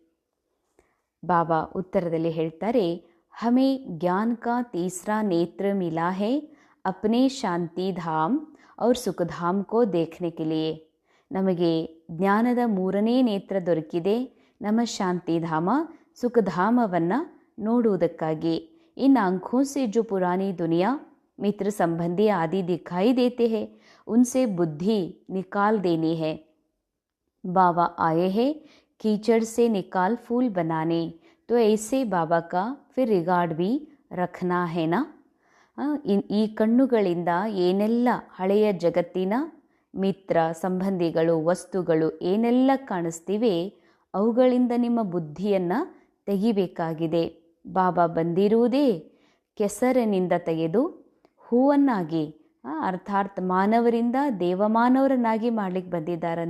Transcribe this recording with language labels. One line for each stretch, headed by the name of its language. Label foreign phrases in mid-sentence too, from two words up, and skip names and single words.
Kannada: ಬಾಬಾ ಉತ್ತರದಲ್ಲಿ ಹೇಳ್ತಾರೆ,
Hindi: हमें ज्ञान का तीसरा नेत्र मिला है अपने शांति धाम और सुखधाम को देखने के लिए.
Kannada: ನಮಗೆ ಜ್ಞಾನದ ಮೂರನೇ ನೇತ್ರ ದೊರಕಿದೆ, ನಮ್ಮ ಶಾಂತಿಧಾಮ ಸುಖಧಾಮವನ್ನು ನೋಡುವುದಕ್ಕಾಗಿ.
Hindi: इन आँखों से जो पुरानी दुनिया मित्र संबंधी आदि दिखाई देते हैं उनसे बुद्धि निकाल देनी है. बाबा आए हैं कीचड़ से निकाल फूल बनाने, तो ऐसे बाबा का फिर रिगार्ड भी रखना है ना.
Kannada: ಈ ಕಣ್ಣುಗಳಿಂದ ಏನೆಲ್ಲ ಹಳೆಯ ಜಗತ್ತಿನ ಮಿತ್ರ ಸಂಬಂಧಿಗಳು ವಸ್ತುಗಳು ಏನೆಲ್ಲ ಕಾಣಿಸ್ತಿವೆ ಅವುಗಳಿಂದ ನಿಮ್ಮ ಬುದ್ಧಿಯನ್ನು ತೆಗಿಬೇಕಾಗಿದೆ. ಬಾಬಾ ಬಂದಿರುವುದೇ ಕೆಸರಿನಿಂದ ತೆಗೆದು ಹೂವನ್ನಾಗಿ, ಅರ್ಥಾತ್ ಮಾನವರಿಂದ ದೇವಮಾನವರನ್ನಾಗಿ ಮಾಡಲಿಕ್ಕೆ ಬಂದಿದ್ದಾರೆ.